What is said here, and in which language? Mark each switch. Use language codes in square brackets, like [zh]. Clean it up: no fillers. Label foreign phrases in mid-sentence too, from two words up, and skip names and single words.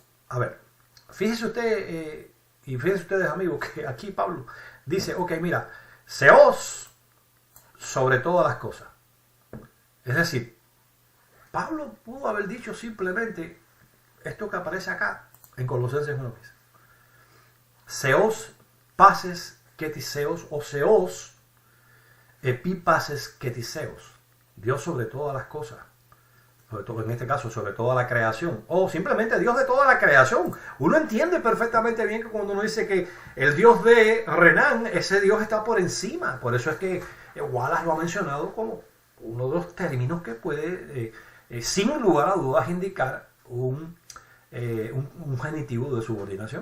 [es] A ver, fíjense usted, y fíjense ustedes, amigos, que aquí Pablo dice, ok, mira, seos sobre todas las cosas. Es decir, Pablo pudo haber dicho simplemente esto que aparece acá en Colosenses 1:15. [el] θεὸς πάσης κτίσεως, ὁ θεὸς ἐπὶ πάσης κτίσεως. [es] Dios sobre todas las cosas. Sobre todo, en este caso, sobre toda la creación. O simplemente Dios de toda la creación. Uno entiende perfectamente bien que cuando uno dice que el Dios de Renan, ese Dios está por encima. Por eso es que Wallace lo ha mencionado como uno de los términos que puede, sin lugar a dudas, indicar un genitivo de subordinación.